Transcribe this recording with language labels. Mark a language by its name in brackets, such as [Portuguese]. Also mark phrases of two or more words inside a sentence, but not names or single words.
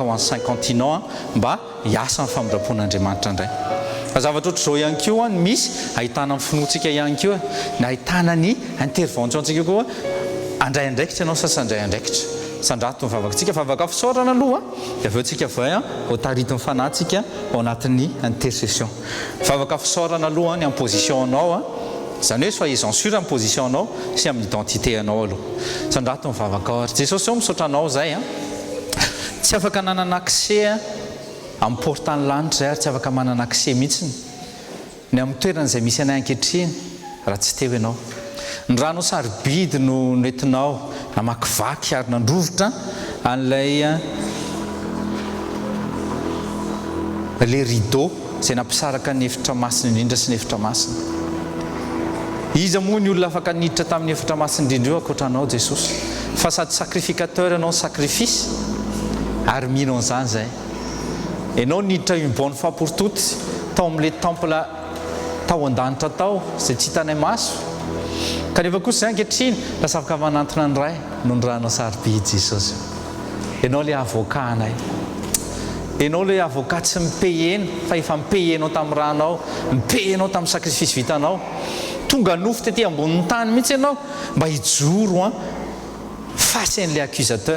[Malagasy] ho amin'ny 5 continent mba hiasa amin'ny famindram-pon'Andriamanitra indray fa zavatra ohatr' izao ihany koa ny misy ahitana amin'ny finoantsika ihany koa ny ahitana ny intervention antsika koa andray andraikitra ianao sasandray andraikitra sandrato mivavaka tsika vavaka fisaorana aloha dia aveo tsika vay ho taritiny fanahytsika ao anatin'ny intercession vavaka fisaorana aloha ny amin'ny position anao zany hoe [French] soyez en sûr [Malagasy] amin'ny position anao sy amin'ny identité anao aloha sandrato mivavaka ao ary Jesosy eo misaotra anao zay tsy afaka nanana accès amin'ny portany lanitra zay ary tsy afaka manana accès mihitsiny ny amin'ny toeran'izay misy anay ankehitriny raha tsy teo ianao ny rano sarobidy no entinao namakivaky ary nandrovotra an'ilay [French] le rideau [Malagasy] zay nampisaraka ny efitra masina indrindra sy ny efitra masina iza moa ny olona afaka niditra tamin'ny efitra masina indrindra io akoatranao Jesosy fa sady sacrificateur ianao ny sacrifice ary mino an'izany zay ianao niditra [French] une bonne fois pour toutes [Malagasy] tao amin'le temple tao an-danitra tao zay tsy hitanay maso kanefa kosa zay ankehitriny lasa afaka manantona ny ray no ny ranao sarobidy Jesosy ianao [French] le avocat [Malagasy] anay ianao [French] le avocat [Malagasy] tsy mipayena fa efa mipayenao tamin'ny ranao, mipayenao tamin'ny sakrifisy vitanao, tonga nofo tetỳ ambonin'ny tany mihitsy ianao mba hijoro face an'ilay accusateur.